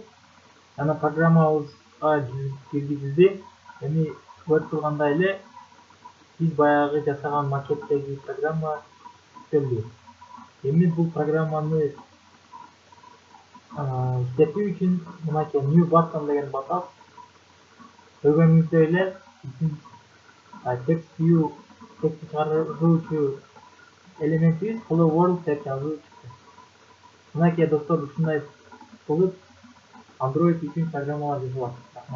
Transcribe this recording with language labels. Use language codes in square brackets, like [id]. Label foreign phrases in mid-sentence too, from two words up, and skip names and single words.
[ky] Жана программабызга киргизилди. Эми көрүп тургандай эле биз баягы жасаган макеттеги программа жүктөлдү. Эми бул программаны иштетүү үчүн мынакей [en] new button [ky] деген басабыз. Көргөнүңүздөй эле биздин [en] text view [ky] текстти чыгаруучу элементибиз [en] hello world [ky] деп жазуу чыкты. Мынакей достор, ушундай кылып Android үчүн программалар жазылат.